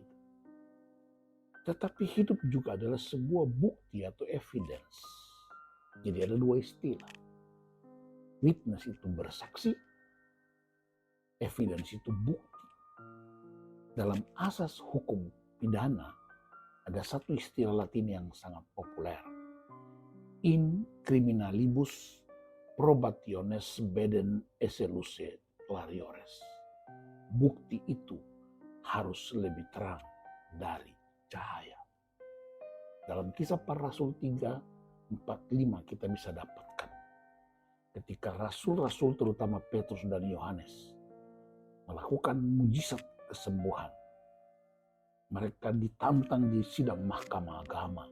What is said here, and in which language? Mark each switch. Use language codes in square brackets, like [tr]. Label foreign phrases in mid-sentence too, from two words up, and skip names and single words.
[id] Tetapi hidup juga adalah sebuah bukti atau evidence. Jadi ada dua istilah. Witness itu bersaksi, evidence itu bukti. Dalam asas hukum pidana, ada satu istilah Latin yang sangat populer. [la] In criminalibus probationes bedem esse luce clariores. [id] Bukti itu harus lebih terang dari cahaya. Dalam Kisah Para Rasul 3:4-5 kita bisa dapatkan. Ketika rasul-rasul terutama Petrus dan Yohanes melakukan mujizat kesembuhan, mereka ditantang di sidang mahkamah agama.